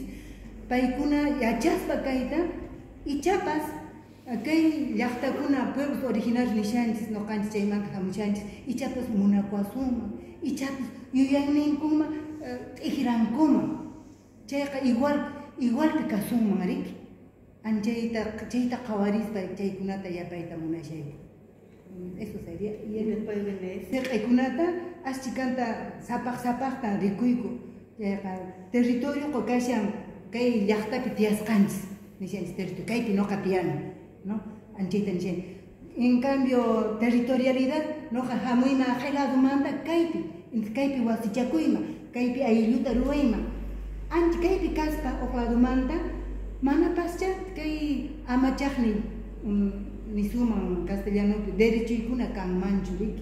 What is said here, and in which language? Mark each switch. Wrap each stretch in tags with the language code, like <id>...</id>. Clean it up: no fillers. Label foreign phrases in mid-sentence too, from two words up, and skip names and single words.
<qu>Paykuna yachaspa kayta ichapas kay llaqtakuna</qu> <es>pueblos originarios</es> <qu>nishanchis noqanchis chaymanta hamushanchis ichapas munakuasunman, ichapas yuyayninkunman t'ijirankuma. Chayqa igualpi kasunman riki. Chayta qawarispa chaykunata yapayta munashayku.</qu> <es>Eso sería. Y después viene</es> <qu>sirqaykunata aschikanta sapaq-sapaqta rikuyku. Territorio qokashan kay llaqtapi tiyasqanchis nishanchis territorio kaypi noqa tiyani, ¿no? Anchayta nishan.</qu> <es>En cambio territorialidad</es> <qu>noqa hamuyma qay ladumanta kaypi wasichakuyma, kaypi aylluta ruwayma. Ancha kaypi kaspa uq ladumanta mana pascha kay amachaqni nisuman castellanopi derechoykuna kanmanchu riki.</qu>